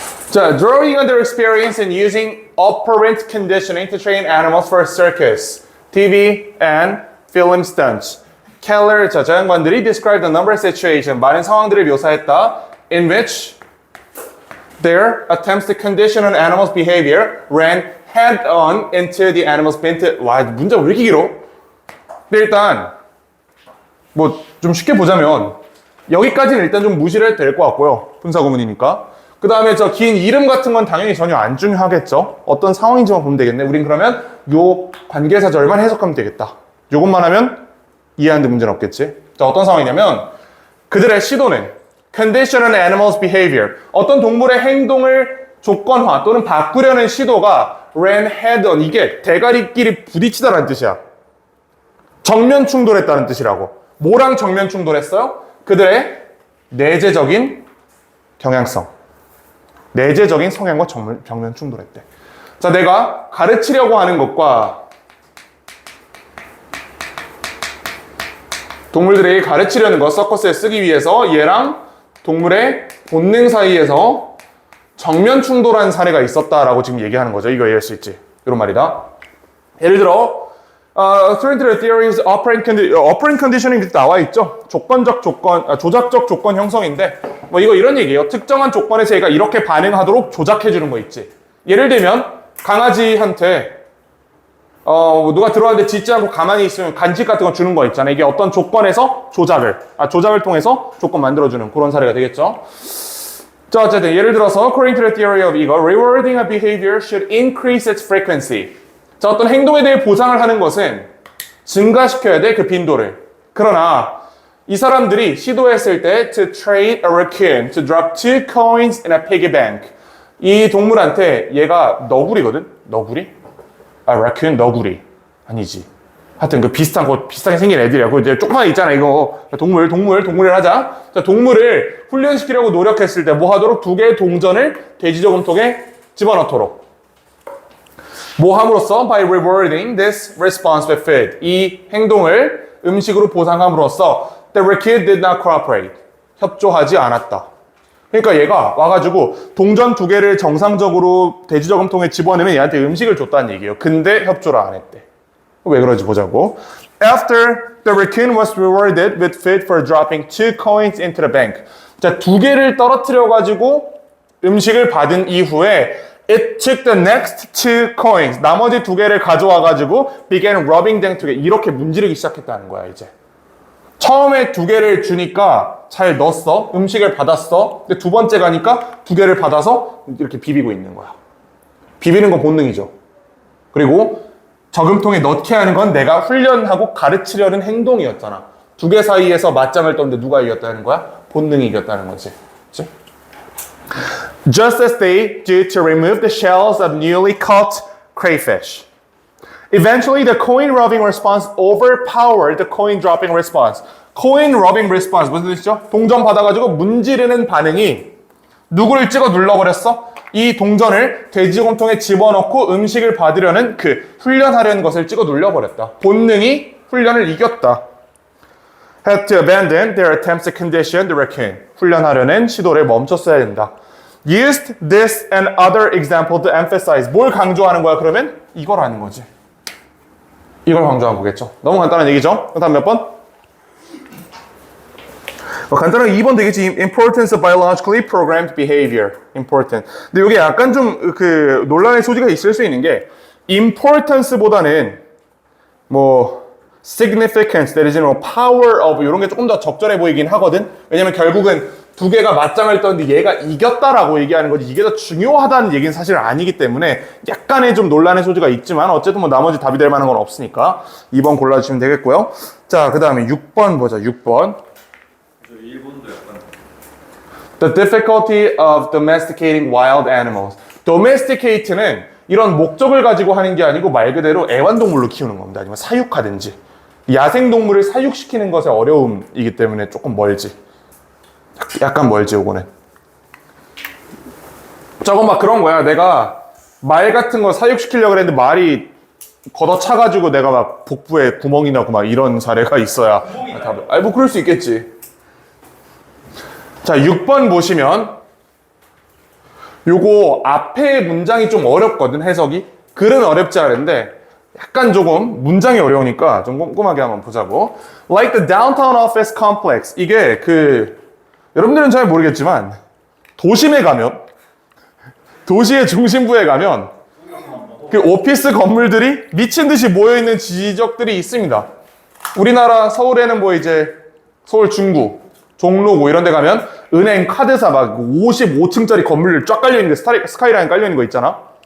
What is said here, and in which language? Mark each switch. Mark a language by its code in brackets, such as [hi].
[en] 자, drawing on their experience in using operant conditioning to train animals for circus, TV, and film stunts. Keller, [ko] 자, 저 양반들이 [en] described the number of situations, [ko] 많은 상황들을 묘사했다, [en] in which their attempts to condition an animal's behavior ran head-on into the animal's bent. [ko] 와, 문제가 왜 이렇게 길어? 근데 일단 뭐 좀 쉽게 보자면 여기까지는 일단 좀 무시를 해도 될 것 같고요. 분사구문이니까. 그 다음에 저 긴 이름 같은 건 당연히 전혀 안 중요하겠죠. 어떤 상황인지만 보면 되겠네. 우린 그러면 요 관계사절만 해석하면 되겠다. 요것만 하면 이해하는데 문제는 없겠지. 자, 어떤 상황이냐면 그들의 시도는 [en] condition an animal's behavior, [ko] 어떤 동물의 행동을 조건화 또는 바꾸려는 시도가 [en] ran head-on, [ko] 이게 대가리끼리 부딪히다라는 뜻이야. 정면 충돌했다는 뜻이라고. 뭐랑 정면 충돌했어요? 그들의 내재적인 경향성, 내재적인 성향과 정면 충돌했대. 자, 내가 가르치려고 하는 것과 동물들에게 가르치려는 것, 서커스에 쓰기 위해서 얘랑 동물의 본능 사이에서 정면 충돌한 사례가 있었다라고 지금 얘기하는 거죠. 이거 이해할 수 있지? 이런 말이다. 예를 들어 [en] according to the theories, operant conditioning [ko] 나와 있죠. 조작적 조건 형성인데, 뭐 이런 얘기예요. 특정한 조건에서 얘가 이렇게 반응하도록 조작해 주는 거 있지. 예를 들면 강아지한테 누가 들어왔는데 짖지 않고 가만히 있으면 간식 같은 거 주는 거 있잖아요. 이게 어떤 조건에서 조작을 통해서 조건 만들어주는 그런 사례가 되겠죠. 자, 어쨌든 예를 들어서 [en] according to the theory of [ko] 이거, [en] rewarding a behavior should increase its frequency. [ko] 자, 어떤 행동에 대해 보상을 하는 것은 증가시켜야 돼, 그 빈도를. 그러나 이 사람들이 시도했을 때 [en] to train a raccoon to drop 2 coins in a piggy bank. [ko] 이 동물한테 얘가 너구리거든? 너구리? raccoon 너구리. 아니지. 하여튼 그 비슷하게 생긴 애들이야. 그 이제 조그만 있잖아, 이거. 동물을 하자. 자, 동물을 훈련시키려고 노력했을 때 뭐 하도록? 2개의 동전을 돼지 저금통에 집어넣도록. 뭐 함으로써? [en] By rewarding this response with food. [ko] 이 행동을 음식으로 보상함으로써 [en] the raccoon did not cooperate. [ko] 협조하지 않았다. 그러니까 얘가 와가지고 동전 2개를 정상적으로 돼지 저금통에 집어넣으면 얘한테 음식을 줬다는 얘기예요. 근데 협조를 안 했대. 왜 그런지 보자고. [en] After the raccoon was rewarded with food for dropping 2 coins into the bank. [ko] 자, 2개를 떨어뜨려가지고 음식을 받은 이후에 [en] it took the next 2 coins. [ko] 나머지 2개를 가져와가지고 [en] began rubbing them together. [ko] 이렇게 문지르기 시작했다는 거야, 이제. 처음에 2개를 주니까 잘 넣었어. 음식을 받았어. 근데 2번째 가니까 2개를 받아서 이렇게 비비고 있는 거야. 비비는 건 본능이죠. 그리고 저금통에 넣게 하는 건 내가 훈련하고 가르치려는 행동이었잖아. 2개 사이에서 맞짱을 떴는데 누가 이겼다는 거야? 본능이 이겼다는 거지. 그치? [en] Just as they do to remove the shells of newly caught crayfish. Eventually, the coin rubbing response overpowered the coin dropping response. coin rubbing response [ko] 무슨 뜻이죠? 동전 받아가지고 문지르는 반응이 누구를 찍어 눌러버렸어? 이 동전을 돼지곰통에 집어넣고 음식을 받으려는 그 훈련하려는 것을 찍어 눌러버렸다. 본능이 훈련을 이겼다. [en] Had to abandon their attempts to condition the raccoon. [ko] 훈련하려는 시도를 멈췄어야 된다. [en] Used this and other example to emphasize. [ko] 뭘 강조하는 거야 그러면? 이걸 하는 거지. 이걸 강조한 거겠죠. 너무 간단한 얘기죠. 그 다음 몇 번? 간단하게 2번 되겠지. [en] Importance of biologically programmed behavior. Important. [ko] 근데 이게 약간 좀 그 논란의 소지가 있을 수 있는 게 importance보다는 뭐 significance 내지는 power of 이런 게 조금 더 적절해 보이긴 하거든. 왜냐면 결국은 2개가 맞짱을 떴는데 얘가 이겼다라고 얘기하는 거지 이게 더 중요하다는 얘기는 사실 아니기 때문에 약간의 좀 논란의 소지가 있지만 어쨌든 뭐 나머지 답이 될 만한 건 없으니까 2번 골라주시면 되겠고요. 자, 그 다음에 6번 보자. 6번. 저 1번도 약간 [en] The difficulty of domesticating wild animals. [ko] domesticate는 이런 목적을 가지고 하는 게 아니고 말 그대로 애완동물로 키우는 겁니다. 아니면 사육하든지. 야생동물을 사육시키는 것의 어려움이기 때문에 조금 멀지. 약간 멀지, 요거는. 저건 막 그런 거야. 내가 말 같은 거 사육시키려고 그랬는데 말이 걷어차가지고 내가 막 복부에 구멍이 나고 막 이런 사례가 있어야. 아니, 뭐 그럴 수 있겠지. 자, 6번 보시면 요거 앞에 문장이 좀 어렵거든, 해석이. 글은 어렵지 않은데 약간 조금 문장이 어려우니까 좀 꼼꼼하게 한번 보자고. [en] Like the downtown office complex. [ko] 이게 여러분들은 잘 모르겠지만 도심에 가면, 도시의 중심부에 가면 그 오피스 건물들이 미친 듯이 모여있는 지적들이 있습니다. 우리나라 서울에는 뭐 이제 서울 중구, 종로구 이런 데 가면 은행, 카드사 막 55층짜리 건물 쫙 깔려있는 게 스카이라인 깔려있는 거 있잖아.